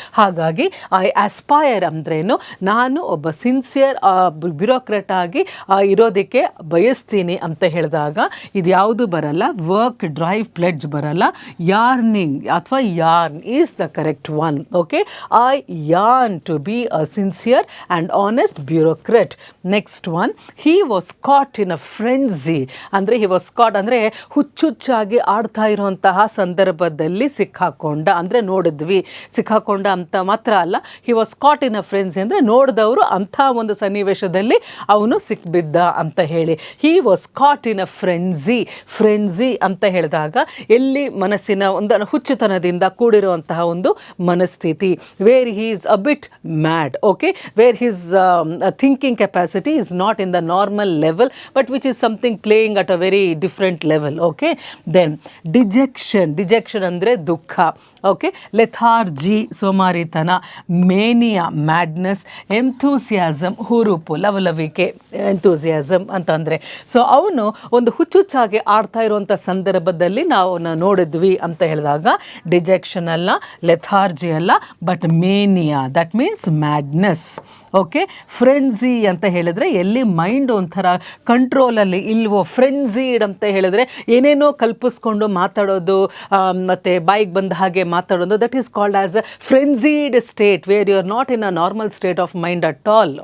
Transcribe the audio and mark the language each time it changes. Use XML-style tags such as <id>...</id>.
<kn>ಹಾಗಾಗಿ I aspire ಅಂದ್ರೇನು, ನಾನು ಒಬ್ಬ ಸಿನ್ಸಿಯರ್ ಬ್ಯೂರೋಕ್ರೆಟ್ ಆಗಿ ಇರೋದಕ್ಕೆ ಬಯಸ್ತೀನಿ ಅಂತ ಹೇಳಿದಾಗ ಇದು ಯಾವುದು ಬರಲ್ಲ, ವರ್ಕ್, ಡ್ರೈವ್, ಪ್ಲೆಡ್ಜ್ ಬರಲ್ಲ.</kn> <en>Yearning ಅಥವಾ yearn is the correct one. Okay, I yearn to be a sincere and honest bureaucrat. Next one, he was caught in a frenzy.</en> <kn>ಅಂದರೆ</kn> <en>he was caught</en> <kn>ಅಂದರೆ ಹುಚ್ಚುಚ್ಚಾಗಿ ಆಡ್ತಾ ಇರುವಂತಹ ಸಂದರ್ಭದಲ್ಲಿ ಸಿಕ್ಕಾಕೊಂಡ, ಅಂದರೆ ನೋಡಿದ್ವಿ, ಸಿಕ್ಕಾಕೊಂಡ ಅಂತ ಮಾತ್ರ ಅಲ್ಲ,</kn> <en>he was caught in a frenzy</en> <kn>ಅಂದರೆ ನೋಡಿದವರು ಅಂಥ ಒಂದು ಸನ್ನಿವೇಶದಲ್ಲಿ ಅವನು ಸಿಕ್ಬಿದ್ದ ಅಂತ ಹೇಳಿ.</kn> <en>he was caught in a frenzy</en> <kn>ಅಂತ ಹೇಳಿದಾಗ ಎಲ್ಲಿ ಮನಸ್ಸಿನ ಒಂದು ಹುಚ್ಚುತನದಿಂದ ಕೂಡಿರುವಂತಹ ಒಂದು ಮನಸ್ಥಿತಿ,</kn> <en>where he is a bit mad. Okay, where his thinking capacity is not in the normal level, but which is something playing at a very different level. Okay, then dejection andre dukha. Okay, lethargy,</en> <kn>ಸೋಮಾರಿತನ,</kn> <en>mania, madness, enthusiasm,</en> <kn>ಹುರುಪು, ಲವಲವಿಕೆ,</kn> <en>enthusiasm</en> <kn>ಅಂತಂದರೆ. So ಅವನು ಒಂದು ಹುಚ್ಚುಚ್ಚಾಗಿ ಆಡ್ತಾ ಇರುವಂಥ ಸಂದರ್ಭದಲ್ಲಿ ನಾವು ನೋಡಿದ್ವಿ ಅಂತ ಹೇಳಿದಾಗ ಡಿಜೆಕ್ಷನ್ ಅಲ್ಲ, ಲೆಥಾರ್ಜಿ ಅಲ್ಲ,</kn> <en>But mania, that means madness.</en> <kn>Okay, ಫ್ರೆನ್ಸಿ ಅಂತ ಹೇಳಿದ್ರೆ ಎಲ್ಲಿ ಮೈಂಡ್ ಒಂಥರ ಕಂಟ್ರೋಲಲ್ಲಿ ಇಲ್ವೋ, ಫ್ರೆನ್ಸಿಡ್ ಅಂತ ಹೇಳಿದ್ರೆ ಏನೇನೋ ಕಲ್ಪಿಸ್ಕೊಂಡು ಮಾತಾಡೋದು ಮತ್ತು ಬಾಯಿಗೆ ಬಂದ ಹಾಗೆ ಮಾತಾಡೋದು,</kn> <en>That is called as a frenzied state, where you are not in a normal state of mind at all.</en>